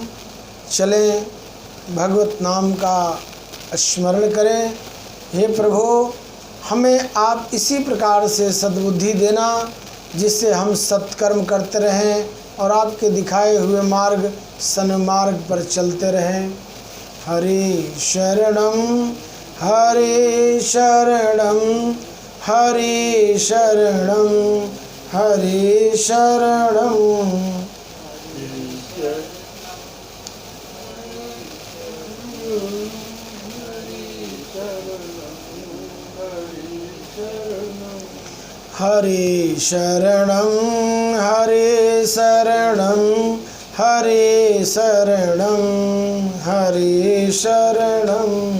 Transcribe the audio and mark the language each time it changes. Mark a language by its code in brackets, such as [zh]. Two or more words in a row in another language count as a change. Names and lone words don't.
[hi] चलें, भगवत नाम का स्मरण करें। हे प्रभु, हमें आप इसी प्रकार से सद्बुद्धि देना जिससे हम सत्कर्म करते रहें और आपके दिखाए हुए मार्ग सन्मार्ग पर चलते रहें। [sa] हरे शरणम हरे शरणम हरे शरणम हरे शरणम। हरे शरणं हरे शरणं हरे शरणं हरे शरणं।